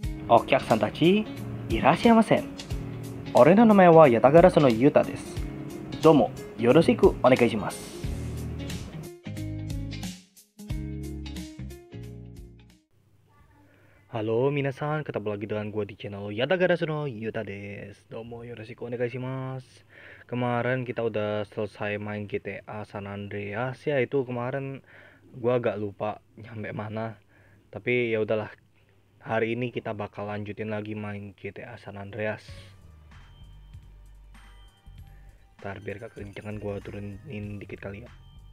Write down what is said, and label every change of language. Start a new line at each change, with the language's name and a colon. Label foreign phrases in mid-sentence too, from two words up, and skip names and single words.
Japanese: お客さんたち、いらっしゃいませ。俺の名前はヤタガラスのユタです。どうもよろしくお願いします。
Indonesian: Halo minasan, ketemu lagi dengan gue di channel Yatagarasu no Yuta des.
Japanese: どうもよろしくお願いします.
Indonesian: Kemarin kita udah selesai main GTA San Andreas ya, itu kemarin gue agak lupa nyampe mana. Tapi ya udahlah, hari ini kita bakal lanjutin lagi main GTA San Andreas. Ntar biar gak kekencangan gue turunin dikit kali ya.